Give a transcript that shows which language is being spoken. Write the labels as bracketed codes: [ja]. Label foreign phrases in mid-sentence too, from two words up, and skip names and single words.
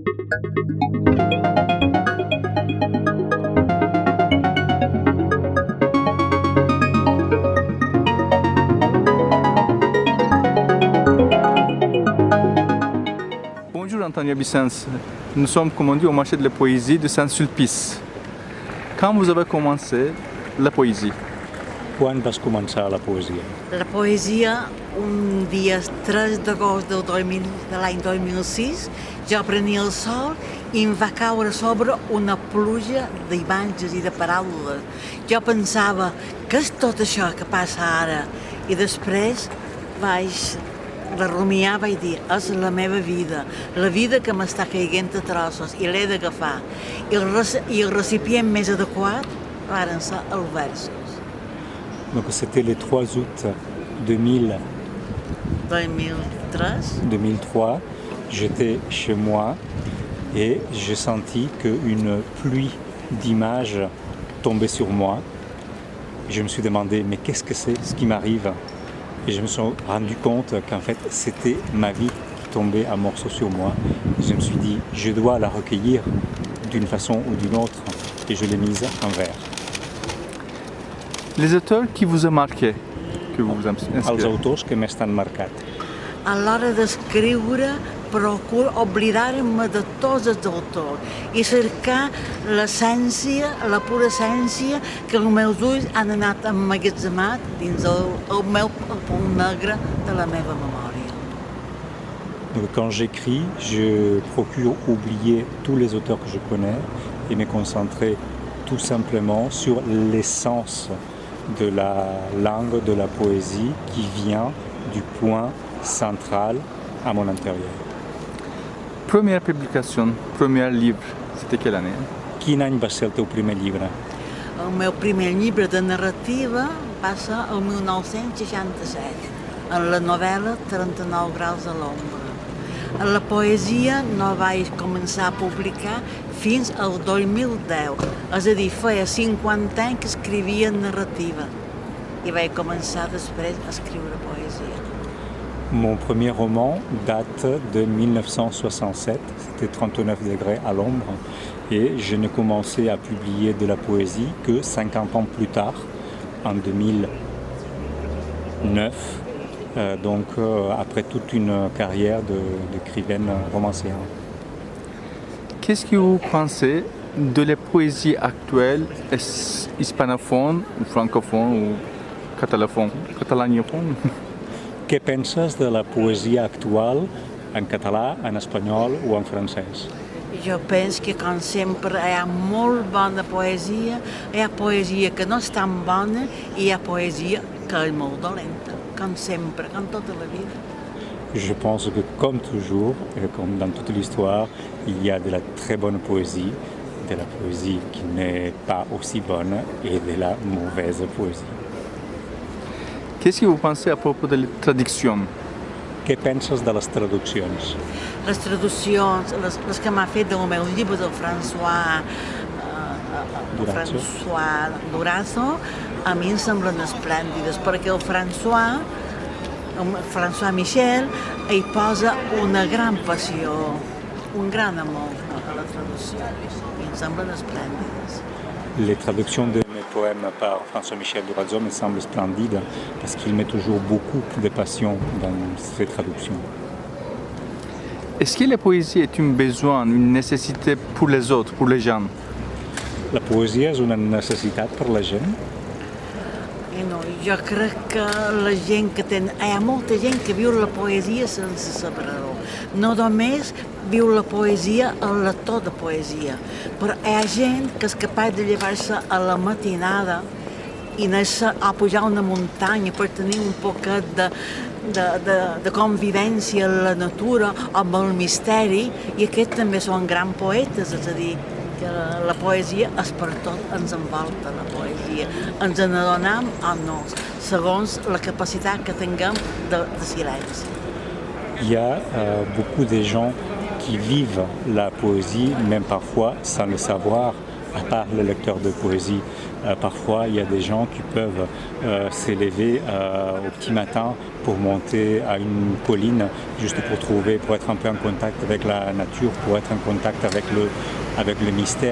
[fr] Bonjour Antonia Vicens, nous sommes comme on dit au marché de la poésie de Saint-Sulpice. Quand vous avez commencé la poésie? [ca] Quan vas començar la poesia? La poesia, un dia 3 d'agost de l'any 2006, jo prenia el sol i em va caure a sobre una pluja d'imatges i de paraules. Jo pensava, què és tot això que passa ara? I després vaig rumiar, vaig dir, és la meva vida, la vida que m'està caient a trossos i l'he d'agafar. I el recipient més adequat varen ser els versos. [fr] Donc c'était le 3 août 2003. 2003. J'étais chez moi et j'ai senti qu'une pluie d'images tombait sur moi. Et je me suis demandé, mais qu'est-ce que c'est ce qui m'arrive? Et je me suis rendu compte qu'en fait, c'était ma vie qui tombait à morceaux sur moi. Et je me suis dit, je dois la recueillir d'une façon ou d'une autre. Et je l'ai mise en vers. Les auteurs qui vous ont marqué, que vous inspirez? [ca] Els autors que m'estan marcat. A l'hora d'escriure procuro oblidar-me de tots els autors i cercar l'essència, la pura essència que els meus ulls han anat emmagatzemat dins el meu punt negre de la meva memòria. [fr] Donc, quand j'écris, je procure oublier tous les auteurs que je connais et me concentrer tout simplement sur l'essence de la langue, de la poésie qui vient du point central à mon intérieur. Première publication, premier livre, c'était quelle année? [ca] Quin any va ser el teu primer llibre? El meu primer llibre de narrativa va ser el 1967, en la novel·la 39 graus a l'ombra. La poesia no vaig començar a publicar fins al 2010, és a dir, feia 50 anys que escrivia narrativa i vaig començar després a escriure poesia. [fr] Mon premier roman date de 1967, c'était 39 degrés à l'ombre, et je n'ai commencé à publier de la poésie que 50 ans plus tard, en 2009, après toute une carrière d'écrivaine romancière. Qu'est-ce que vous pensez de la poésie actuelle, hispanophone, ou francophone, ou catalanophone? [ca] Què penses de la poesia actual en català, en espanyol o en francès? Jo penso que, com sempre, hi ha molt bona poesia, hi ha poesia que no és tan bona i hi ha poesia que és molt dolenta, com sempre, com tota la vida. [fr] Je pense que, comme toujours, et comme dans toute l'histoire, il y a de la très bonne poésie, de la poésie qui n'est pas aussi bonne et de la mauvaise poésie. Qu'est-ce que vous pensez à propos de la traduction? [ca] Què penses de les traduccions? Les traduccions, les que m'ha fet del meu llibre del François Durazo, a mi em semblen esplèndides, perquè el François Michel, hi posa una gran passió, un gran amor a la traducció, i em semblen esplèndides. [fr] Les traductions de mes poèmes par François-Michel Durazo me semblent splendides parce qu'il met toujours beaucoup de passion dans ses traductions. Est-ce que la poésie est un besoin, une nécessité pour les autres, pour les gens? [ca] La poesia és una necessitat per la gent? No, jo crec que la gent que hi ha molta gent que viu la poesia sense saber-ho. No només viu la poesia el lector de poesia, però hi ha gent que és capaç de llevar-se a la matinada i anar a pujar una muntanya per tenir un poquet de convivència en la natura, amb el misteri, i aquests també són grans poetes, és a dir, que la poesia és per tot, ens envolta la poesia, ens n'adonem o no, segons la capacitat que tinguem de silenci. [fr] Il y a beaucoup de gens qui vivent la poésie, même parfois sans le savoir, à part les lecteurs de poésie. Parfois, il y a des gens qui peuvent s'élever au petit matin pour monter à une colline juste pour être un peu en contact avec la nature, pour être en contact avec le mystère.